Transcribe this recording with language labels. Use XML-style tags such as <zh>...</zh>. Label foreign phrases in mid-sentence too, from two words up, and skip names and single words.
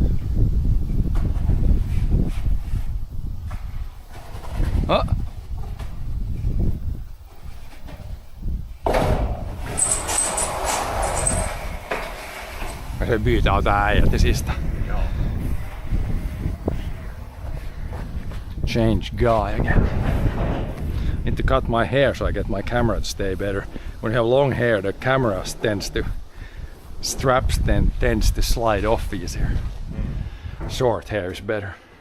<sv>Oh. Se byter av</sv> <fi>tää äijä</fi> <sv>till sista.</sv> <en>Change guy again. Need to cut my hair so I get my camera to stay better. When you have long hair, the camera straps tends to slide off easier. Short hair is better.</en>